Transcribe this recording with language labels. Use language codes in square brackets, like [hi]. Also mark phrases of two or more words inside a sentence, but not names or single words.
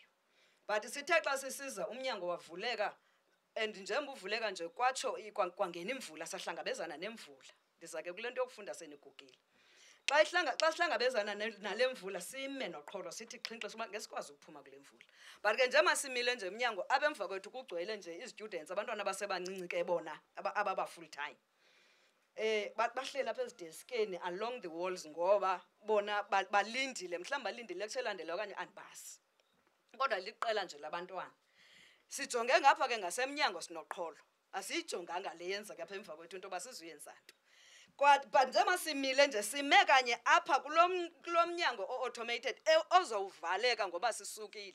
[xh] But sithe xa sisiza umnyango wavuleka and njengoba uvuleka nje kwatsho kwangena imvula sahlangabezana nemvula. Ndiza ke kule nto yokufunda senigugile. Xa sihlangabezana nale mvula sime noqholo sithi xhinxe soba ngesikwazi ukuphuma kule mvula. But ke njengoba simile nje emnyango abemva kwethu kugcwele nje izitudents abantwana basebancinci ke bona ababa [en] full time. [xh] Bahlela apha ezideskeni [en] along the walls [xh] ngoba bona balindile mhlawumbi balindile lecture elandelayo okanye andibasi. Kodwa liqela nje labantwana. Sijonge ngapha ke ngasemnyango sinoqholo. Asiyijonganga le yenza ke apha emva kwethu into basizuyenza nto. But njengoba simile nje sime kanye apha kulo mnyango o-automated ozawuvaleka ngoba sisukile.